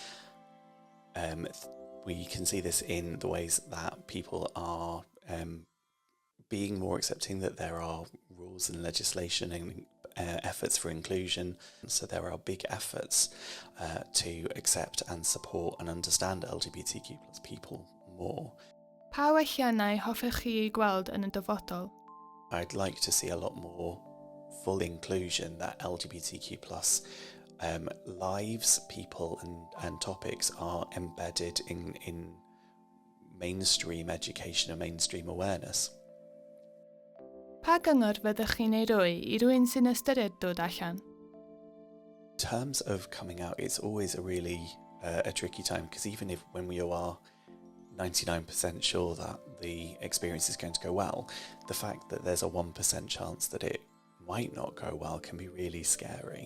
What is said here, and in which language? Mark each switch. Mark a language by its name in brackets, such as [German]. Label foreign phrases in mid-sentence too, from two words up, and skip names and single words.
[English] We can see this in the ways that people are being more accepting that there are rules and legislation and efforts for inclusion. So there are big efforts to accept and support and understand LGBTQ+ people more. [Welsh] Pa welliannau hoffech chi gweld yn y dyfodol? [English] I'd like to see a lot more full inclusion, that LGBTQ+ lives, people and topics are embedded in mainstream education and mainstream awareness. [Welsh] Pa gyngor fyddech chi'n ei roi I rywun sy'n ystyried dod allan? [English] In terms of coming out, it's always a really a tricky time, because even if when we are 99% sure that the experience is going to go well, the fact that there's a 1% chance that it might not go well can be really scary.